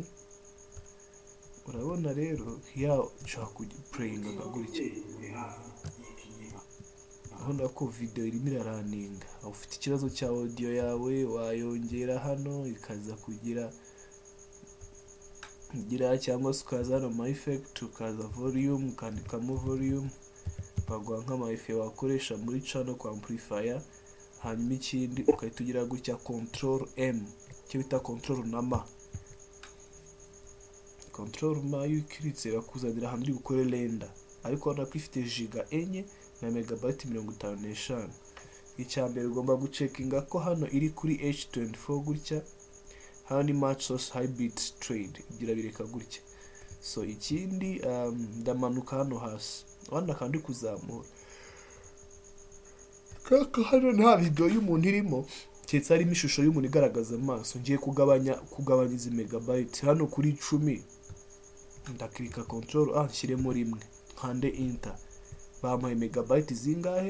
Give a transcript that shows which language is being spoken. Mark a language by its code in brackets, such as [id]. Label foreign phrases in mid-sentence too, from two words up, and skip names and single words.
[rw] Urabona rero ya nshaka kugiplayinga gutya, urabona ko video irimo iraraninga. Ufite ikibazo cya audio yawe wayongera hano ikaza kugira cyangwa se ukaza hano [en] my effect, [rw] ukaza volume, ukandikamo volume, baguha nk'ama effect wakoresha muri channel kwa amplifier. Hanyuma ikindi ukahita ugira gutya Ctrl M, cyo bita Ctrl na M. Ctrl M iyo ukiritse bakuzanira ahantu uri gukora render, ariko urabona ko ifite giga enye na megabyte 55. Icya mbere ugomba gucekinga ko hano iri kuri H24 gutya, hano ni [en] match source high bit trade, [rw] igira bireka gutya. So ikindi ndamanuka hano hasi, wanda kandi kuzamura kaka hano nta video y'umuntu irimo, keretse harimo ishusho y'umuntu igaragaza amaso. Ngiye kugabanya izi megabyte hano kuri 10, ndakirika control A nshyiremo rimwe, nkande enter, bampaye megabyte zingahe?